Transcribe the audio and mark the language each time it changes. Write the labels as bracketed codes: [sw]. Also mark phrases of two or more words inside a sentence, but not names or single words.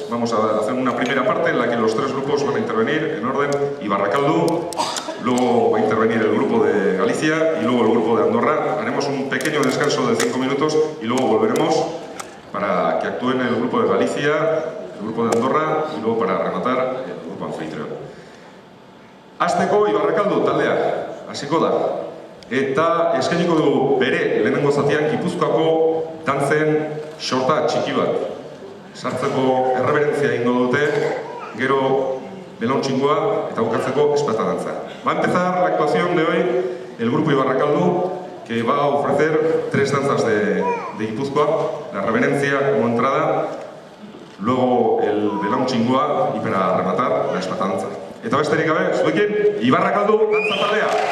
[es] Vamos a hacer una primera parte en la que los tres grupos van a intervenir en orden: Ibarrakaldo, luego va a intervenir el grupo de Galicia y luego el grupo de Andorra. Haremos un pequeño descanso de 5 minutos y luego volveremos para que actúen el grupo de Galicia, el grupo de Andorra y luego para rematar el grupo anfitrión. [eu] Hasteko Ibarrakaldo taldea hasiko da. Eta eskainiko du bere lehenengo zatian Gipuzkoako dantzen xorta txiki bat. Sartzeko erreberentzia egingo dute, gero belauntxingoa eta bukatzeko espata dantza. [es] Va a empezar la actuación de hoy el grupo Ibarrakaldo, que va a ofrecer 3 danzas de Gipuzkoa, la reverencia como entrada, luego el belauntxingoa y para rematar la espata dantza. [eu] Eta besterik gabe, zuekin Ibarrakaldo dantza taldea.